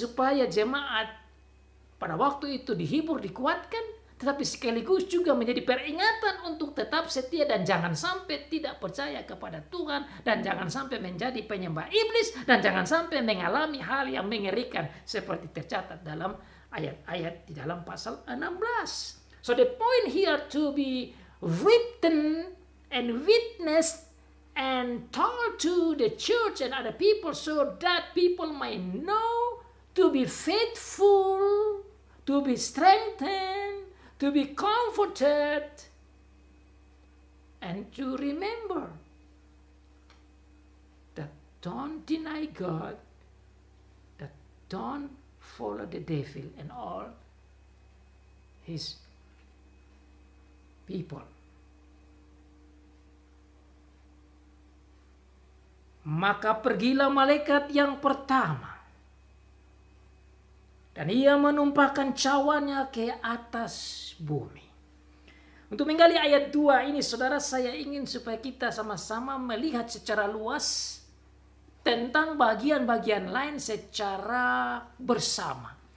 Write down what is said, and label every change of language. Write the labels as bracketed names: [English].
[Indonesian] Supaya jemaat pada waktu itu dihibur, dikuatkan, tetapi sekaligus juga menjadi peringatan untuk tetap setia dan jangan sampai tidak percaya kepada Tuhan, dan jangan sampai menjadi penyembah iblis, dan jangan sampai mengalami hal yang mengerikan seperti tercatat dalam ayat-ayat di dalam pasal 16. [English] So the point here to be written and witnessed and told to the church and other people, so that people might know to be faithful, to be strengthened, to be comforted, and to remember that don't deny God, that don't follow the devil and all his people. [Indonesian] Maka pergilah malaikat yang pertama, dan ia menumpahkan cawannya ke atas bumi. Untuk menggali ayat 2 ini, saudara, saya ingin supaya kita sama-sama melihat secara luas tentang bagian-bagian lain secara bersama.